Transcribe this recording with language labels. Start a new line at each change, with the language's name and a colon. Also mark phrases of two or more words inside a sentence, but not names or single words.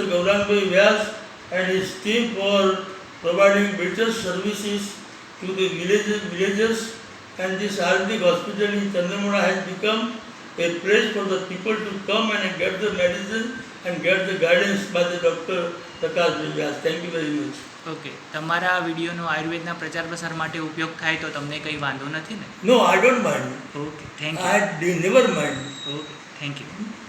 English: Gaurang Vyas and his team for providing better services to the villagers. And this Ayurvedic hospital in Chandramana has become a place for the people to come and get the medicine and get the guidance by the Dr. Prakash Vyas. Thank you very much.
Gujarati: ઓકે, તમારા વિડીયોનો આયુર્વેદના પ્રચાર પ્રસાર માટે ઉપયોગ થાય તો તમને કંઈ વાંધો નથી ને?
English: No, I don't mind. okay, thank I you. never mind. okay, thank you.